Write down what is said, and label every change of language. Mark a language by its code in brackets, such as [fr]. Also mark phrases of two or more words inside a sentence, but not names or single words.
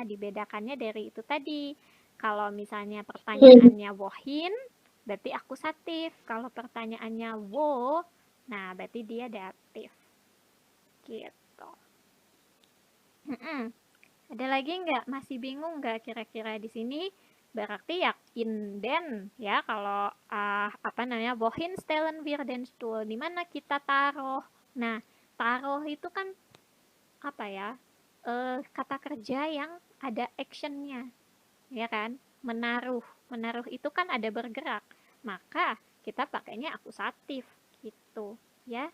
[id] Dibedakannya dari itu tadi. Kalau misalnya pertanyaannya wohin, berarti akusatif. Kalau pertanyaannya wo, nah berarti dia datif. Gitu. Ada lagi nggak? Masih bingung nggak kira-kira di sini? Berarti ya inden ya kalau [de] wohin stellen wir den Stuhl, [id] di mana kita taruh. Nah, taruh itu kan apa ya? Kata kerja yang ada actionnya, ya kan? Menaruh, menaruh itu kan ada bergerak, maka kita pakainya akusatif gitu, ya.